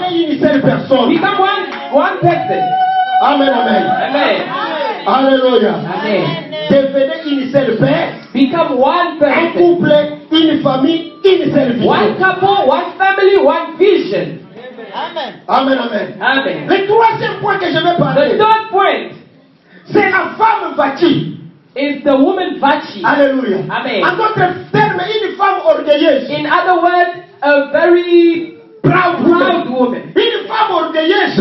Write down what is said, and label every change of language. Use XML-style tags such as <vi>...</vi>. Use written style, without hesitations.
<fr>Devenez une seule personne.</fr> <en>Become one person.</en> <fr>Amen, amen.</fr> <en>Amen.</en> <fr>Alléluia.</fr> <en>Amen.</en> <fr>Devenez une seule paix,</fr> <en>Become one</en> <fr>un</fr> <en>person.</en> <fr>couple, une famille, une seule vision.</fr> <en>One couple, one family, one vision.</en> <fr>Amen, amen.</fr> <en>Amen.</en> <fr>Le troisième point que je vais</fr> <en>The</en> <fr>parler,</fr> <en>third point</en> <fr>c'est la femme bâtie.</fr> <en>is the woman Vachi.</en> <fr>Alléluia.</fr> <en>Amen.</en> <fr>En d'autres termes, une femme orgueilleuse.</fr> <en>In other words, a very Proud proud woman. woman.</en> <fr>Une femme orgueilleuse</fr>